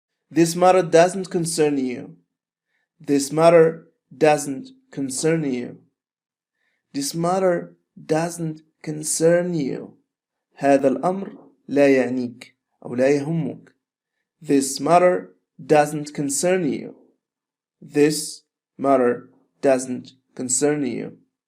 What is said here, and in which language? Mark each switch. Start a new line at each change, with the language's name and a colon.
English: This matter doesn't concern you. This matter doesn't concern you. This matter doesn't concern you.
Arabic: هذا الأمر لا يعنيك أو لا يهمك.
English: This matter doesn't concern you. This matter doesn't concern you.